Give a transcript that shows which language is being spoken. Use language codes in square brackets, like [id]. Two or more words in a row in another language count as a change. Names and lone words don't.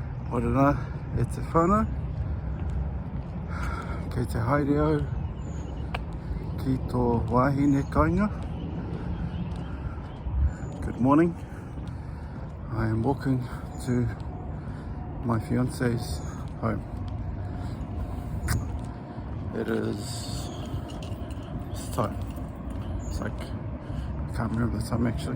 [mi] Morena e te whana, kei te haere au, ki tō wahine kainga. [en] Good morning. I am walking to my fiance's home. It is, what's the time? It's like, I can't remember the time actually.